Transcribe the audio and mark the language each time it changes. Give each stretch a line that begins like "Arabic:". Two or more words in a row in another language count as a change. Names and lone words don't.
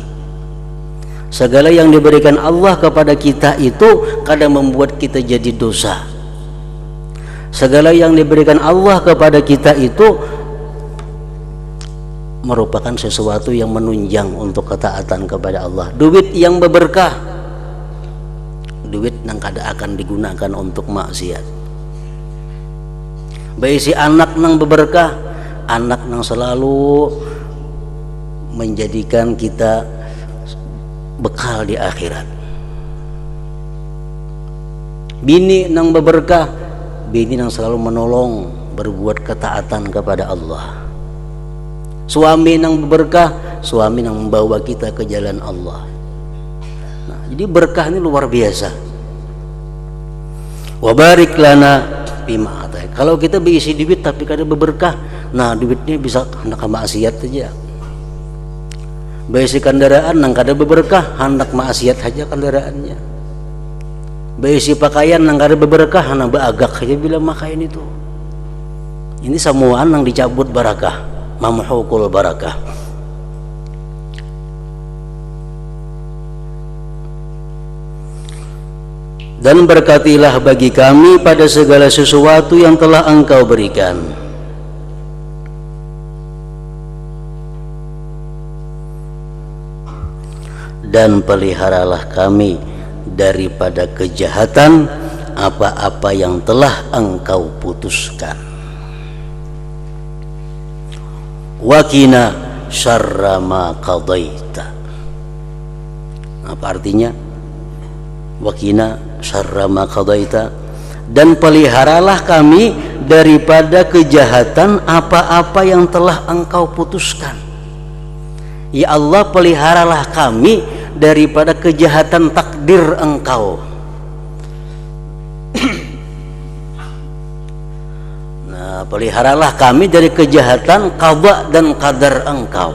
Indonesian: Segala yang diberikan Allah kepada kita itu kadang membuat kita jadi dosa. Segala yang diberikan Allah kepada kita itu merupakan sesuatu yang menunjang untuk ketaatan kepada Allah.
Banjar: Duit yang berberkah, duit yang kada akan digunakan untuk maksiat. Baik si anak nang berberkah, anak nang selalu menjadikan kita bekal di akhirat. Bini nang berberkah,
Indonesian: bini yang selalu menolong berbuat ketaatan kepada Allah. Suami yang berkah, suami yang membawa kita ke jalan Allah. Nah, jadi berkah ini luar biasa.
Arabic: وبارك لنا فيما أعطيت.
Banjar: Kalau kita berisi duit tapi kada berberkah, nah duitnya bisa hendak maksiat saja. Berisi kendaraan nang kada berberkah, hendak maksiat saja kendaraannya. Berisi pakaian nang kada berberkah, nang beagak aja bilang makain itu. Ini semua nang dicabut barakah,
Arabic: ممحوق البركة.
Indonesian: Dan berkatilah bagi kami pada segala sesuatu yang telah engkau berikan. Dan peliharalah kami daripada kejahatan apa-apa yang telah engkau putuskan.
Arabic: وقنا شر ما قضيت.
Indonesian: Apa artinya?
Arabic: وقنا شر ما قضيت,
Indonesian: dan peliharalah kami daripada kejahatan apa-apa yang telah engkau putuskan. Ya Allah, peliharalah kami daripada kejahatan takdir engkau. Nah, peliharalah kami dari kejahatan qada dan qadar engkau.